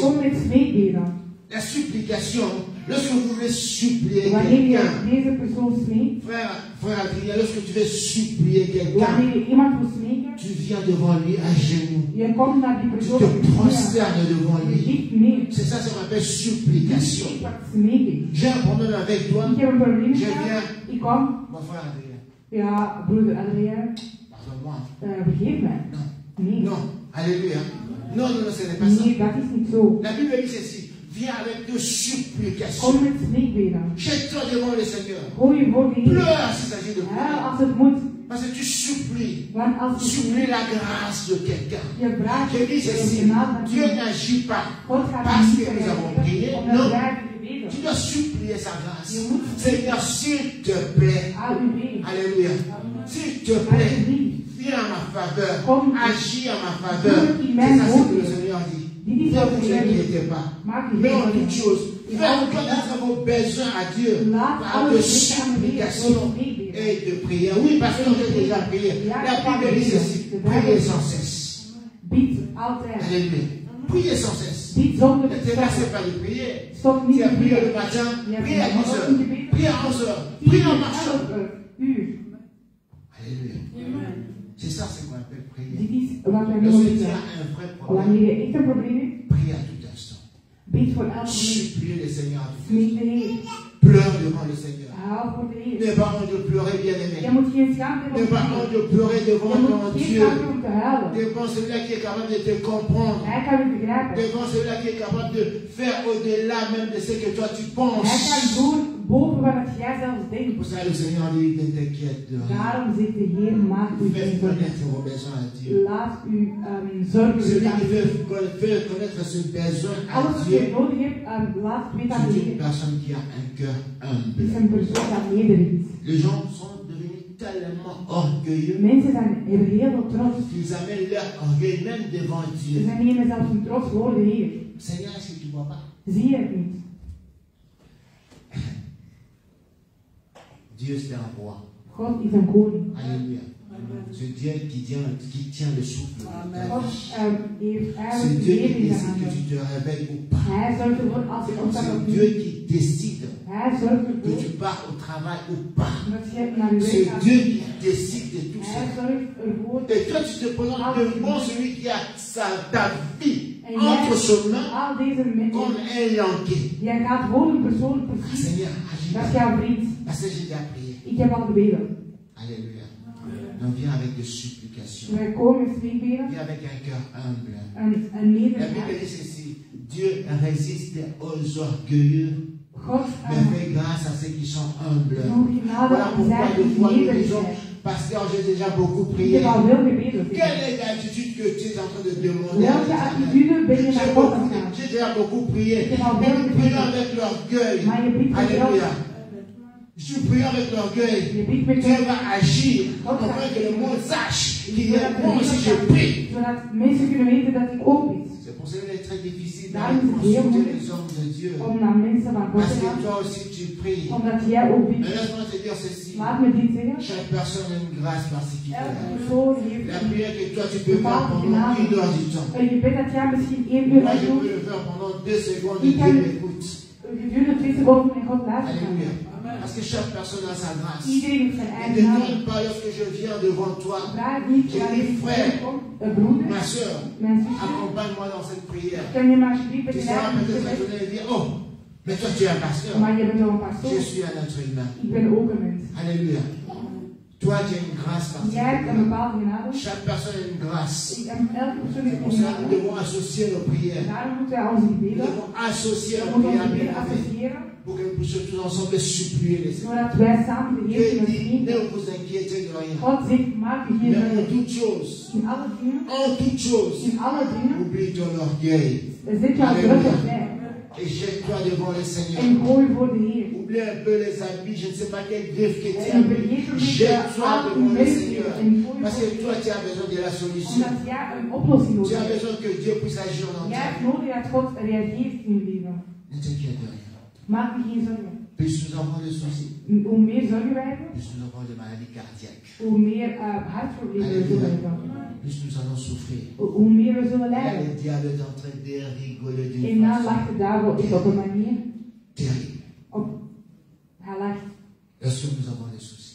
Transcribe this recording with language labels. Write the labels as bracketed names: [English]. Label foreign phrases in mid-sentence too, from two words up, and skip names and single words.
[Dutch] kom met smeekbeden. [French] La supplication, lorsque vous voulez supplier [Dutch] Wanneer je [French] quelqu'un, [Dutch] deze persoon smeekt, [French] frère Adrien, lorsque tu veux supplier quelqu'un, [Dutch] wanneer je iemand wil smeken, [French] tu viens devant lui à genoux. [Dutch] je komt naar die [French] Tu [Dutch] persoon te op je knieën. [French] prosternes devant [Dutch] Je [French] lui. [Dutch] ligt neer. [French] C'est ça, ça s'appelle [Dutch] Dit [French] supplication. [Dutch] is wat smeking. [French] J'ai un problème avec toi. [Dutch] Ik heb een probleem [French] Je [Dutch] gehad. [French] viens. [Dutch] Ik kom. [French] Mon frère Adrien, [Dutch] Ja, broeder Adrien, [French] pardonne-moi. [Dutch] vergeef mij. [French] Non. [Dutch] Nee. [French] Non. Alléluia. Non, non, non, ce n'est pas ça. [Dutch] Nee, dat is niet zo. [French] La Bible dit ceci. Viens avec de supplications. [Dutch] Kom met smeekbeden. [French] Jette-toi devant le Seigneur. [Dutch] Gooi je voor de Heer. [French] Pleure s'il s'agit de [Dutch] Ja, [French] pleurer. [Dutch] als het moet. [French] Parce que tu supplies. [Dutch] Want als je [French] Supplie la grâce de quelqu'un. [Dutch] je vraagt [French] Je dis [Dutch] de [French] ceci. [Dutch] genade van [French] Dieu [Dutch] God. [French] n'agit pas [Dutch] God gaat [French] parce [Dutch] niet [French] que nous avons [Dutch] reageren, [French] prié. [Dutch] omdat [French] Non. [Dutch] wij hebben gebeden. [French] Tu dois supplier sa grâce. [Dutch] Je moet [French] Seigneur, s'il te plaît. [Dutch] aan u bidden. [French] Alléluia. S'il te plaît. [Dutch] Alsjeblieft. [French] Viens à ma faveur. Comme- Agis à ma faveur. Comme il C'est m'aime ça ce que beaucoup. le Seigneur dit. [Dutch] Dit is [French] Ne [Dutch] wat [French] vous [Dutch] de Heer [French] inquiétez pas. [Dutch] Maak je [French] Mais en [Dutch] geen [French] toute chose, [Dutch] In [French] faites [Dutch] alle [French] connaître vos besoins à Dieu [Dutch] Laat [French] par [Dutch] alle [French] de [Dutch] dingen aan de Heer [French] supplications [Dutch] door smeekbeden. [French] et de prières. Oui, parce qu'on a déjà prié. La Bible dit ceci. Priez sans cesse. [Dutch] Bid altijd. [French] Alléluia. Priez sans cesse. [Dutch] Bid zonder [French] Ne te te lassez [Dutch] stoppen. [French] pas de prier. [Dutch] Stop niet [French] Tu as [Dutch] te [French] prié le [Dutch] bidden. [French] matin, [Dutch] Je hebt [French] prie à 10 [Dutch] vanochtend [French] heures, [Dutch] gebeden. [French] prie à 11 heures, prie en marchant. [Dutch] 11 uur. [French] Alléluia. C'est ça ce qu'on appelle prier. [Dutch] Dit is wat wij [French] Lorsque [Dutch] nodig [French] tu as [Dutch] hebben. [French] un vrai problème, [Dutch] Wanneer je echt een probleem hebt, [French] prie à tout instant. [Dutch] bid voor elk moment. [French] Supplie le Seigneur à tout [Dutch] Smeek [French] instant. [Dutch] de Heer. [French] Pleure devant le Seigneur. [Dutch] Haal voor de Heer. [French] N'aie pas honte de pleurer, bien-aimé. [Dutch] Je moet geen schaamte hebben [French] N'aie [Dutch] om te [French] pas [Dutch] huilen. [French] honte de pleurer devant [Dutch] Je [French] ton [Dutch] moet geen [French] Dieu. [Dutch] schaamte om te huilen. [French] Devant celui-là qui est capable de te comprendre. [Dutch] Hij kan u begrijpen. [French] Devant celui-là qui est capable de faire au-delà même de ce que toi tu [Dutch] Hij [French] penses. [Dutch] kan doen boven wat jij zelfs denkt. [French] Pour ça, le Seigneur dit, ne t'inquiète de rien. [Dutch] Daarom zegt de Heer, maak u [French] Fais [Dutch] geen zorgen. [French] connaître vos besoins à Dieu. [Dutch] Laat u zorgen [French] Celui [Dutch] weten aan [French] qui [Dutch] de Heer. [French] fait connaître ce besoin à [Dutch] Alles wat [French] Dieu, [Dutch] je nodig hebt, laat het weten aan de [French] c'est une [Dutch] Heer. [French] personne qui a un cœur [Dutch] Het [French] humble. [Dutch] is een persoon dat nederig is. [French] Les gens sont devenus tellement orgueilleux [Dutch] Mensen hebben heel veel trots. [French] qu'ils amènent leur orgueil même devant [Dutch] Ze [French] Dieu. [Dutch] nemen zelfs hun trots voor de Heer. [French] Seigneur, est-ce que tu ne vois pas? [Dutch] Zie je het niet? [French] Dieu, c'est un roi. [Dutch] God is een koning. [French] Alléluia. C'est Dieu qui tient le souffle. de ta [Dutch] God [French] vie. [Dutch] heeft [French] C'est [Dutch] eigenlijk [French] Dieu [Dutch] leven [French] qui [Dutch] in de [French] décide que [Dutch] handen. [French] tu te réveilles ou pas. [Dutch] Hij zorgt ervoor als je opstaat of [French] C'est Dieu [Dutch] niet. [French] qui décide [Dutch] Hij zorgt [French] que [Dutch] ervoor [French] tu pars au travail ou pas. [Dutch] dat je naar je werk [French] C'est [Dutch] gaat. [French] Dieu qui décide de tout [Dutch] Hij [French] ça. [Dutch] zorgt ervoor [French] Et toi, tu te présentes devant celui qui a ta vie [Dutch] en [French] entre [Dutch] jij [French] ses mains [Dutch] al deze [French] comme [Dutch] mensen, [French] un languet. [Dutch] jij gaat voor een persoon Ah, precies. [French] Seigneur, agis. [Dutch] Dat is jouw vriend. [French] Parce que j'ai déjà prié. [Dutch] Ik heb al gebeden. [French] Alléluia. On vient avec des supplications. [Dutch] Wij komen met smeekbeden. [French] Viens avec un cœur humble. [Dutch] Een [French] La [Dutch] nederig [French] Bible [Dutch] hart. [French] dit ceci. Dieu résiste aux orgueilleux, [Dutch] God [French] mais fait grâce à ceux qui sont humbles. [Dutch] doet genade [French] Voilà [Dutch] aan [French] pourquoi [Dutch] zij [French] des [Dutch] die [French] fois nous [Dutch] nederig [French] disons, [Dutch] zijn. [French] pasteur, j'ai déjà beaucoup [Dutch] Ik [French] prié. [Dutch] heb al veel gebeden. [French] Quelle est l'attitude que tu es en train de demander à [Dutch] Welke [French] l'Éternel? [Dutch] attitude ben je naar God aan het gaan? [French] J'ai déjà beaucoup prié. [Dutch] Ik heb al [French] Mais [Dutch] veel [French] nous prions [Dutch] gebeden. [French] avec l'orgueil. [Dutch] Maar je bidt met [French] Alléluia. [Dutch] trots. [French] Je suis priant avec l'orgueil. [Dutch] Je bidt met [French] Dieu [Dutch] trots. [French] va agir afin que le monde sache qu'il est [Dutch] Zodat [French] bon si je prie. [Dutch] zodat mensen kunnen weten dat ik ook bid. [French] C'est pour ça qu'il est très difficile [Dutch] Daarom [French] de [Dutch] is het heel [French] consulter [Dutch] moeilijk [French] les hommes de Dieu. [Dutch] om naar mensen van God [French] Parce [Dutch] te [French] que [Dutch] gaan. [French] toi aussi tu pries. [Dutch] Omdat jij ook bidt. [French] Mais laisse-moi te dire ceci. [Dutch] Laat me dit zeggen. [French] Chaque personne a une grâce [Dutch] Elke [French] particulière. [Dutch] persoon heeft [French] La prière que toi tu peux faire pendant 1 heure du temps. [Dutch] een gebed dat jij misschien 1 uur [French] Moi [Dutch] lang [French] je peux [Dutch] doet. [French] le faire pendant 2 secondes et Dieu m'écoute. [Dutch] Gedurende 2 seconden en God luistert. [French] Alléluia. Parce que chaque personne a sa grâce. [Dutch] Iedereen heeft zijn [French] Ne [Dutch] eigen naam. [French] demande pas lorsque je viens devant toi. [Dutch] Vraag niet [French] J'ai [Dutch] wanneer [French] dit, [Dutch] ik [French] frère, [Dutch] kom. Broeder, [French] Ma soeur, [Dutch] mijn zusje, [French] accompagne-moi dans cette prière. [Dutch] kan je maar alsjeblieft [French] Tu [Dutch] met je [French] seras [Dutch] eigen [French] peut-être [Dutch] gebed. [French] étonné et dire, oh, mais toi tu es un pasteur. [Dutch] Maar je bent wel een [French] Je [Dutch] pastoor. [French] suis un être humain. [Dutch] Ik ben ook een mens. [French] Alléluia. Toi tu as une grâce [Dutch] Jij hebt een [French] particulière. [Dutch] bepaalde genade. [French] Chaque personne a une grâce. [Dutch] Elke persoon [French] C'est [Dutch] heeft [French] pour [Dutch] een [French] cela que nous [Dutch] genade. [French] devons associer nos prières. [Dutch] Daarom moeten wij onze [French] Nous [Dutch] gebeden, [French] devons associer [Dutch] we [French] nos [Dutch] moeten [French] prières [Dutch] onze [French] bien [Dutch] gebeden [French] aimées. [Dutch] associëren. [French] pour que nous puissions tous ensemble supplier les Seigneurs. [Dutch] Zodat wij samen de Heer [French] Dieu [Dutch] kunnen [French] dit, ne [Dutch] vrienden. [French] vous inquiétez de rien. [Dutch] God zegt, maak u geen [French] Mais en [Dutch] zorgen. [French] toutes choses, [Dutch] In alle dingen, [French] en toutes choses, [Dutch] in alle dingen, [French] oublie ton orgueil [Dutch] zet jouw druk opzij. [French] et jette-toi devant le Seigneur. [Dutch] En gooi voor de Heer. [French] Oublie un peu les habits, je ne sais pas quel griffe que tu [Dutch] En [French] as. [Dutch] vergeet er niet [French] Jette-toi [Dutch] aan [French] devant [Dutch] uw [French] le [Dutch] werk [French] Seigneur. [Dutch] en gooi [French] Parce [Dutch] voor [French] que toi, tu as besoin de la solution. [Dutch] Omdat jij een oplossing [French] Tu [Dutch] nodig [French] as [Dutch] hebt. [French] besoin que Dieu puisse agir dans [Dutch] Jij [French] ta [Dutch] hebt [French] vie. [Dutch] nodig dat God reageert in je leven. [French] Ne t'inquiète de rien. [Dutch] Maak je geen zorgen. [French] Plus nous avons de soucis, [Dutch] Hoe meer zorgen wij hebben, [French] plus nous avons de maladies cardiaques. [Dutch] hoe meer hartproblemen we zullen hebben. [French] Plus nous allons souffrir. [Dutch] Hoe meer we zullen [French] Là, [Dutch] lijden. [French] le diable est en train de rigoler [Dutch] En [French] d'une [Dutch] dan [French] façon [Dutch] lacht de duivel is op een manier. [French] terrible. [Dutch] Hij lacht [French] Lorsque nous avons des soucis.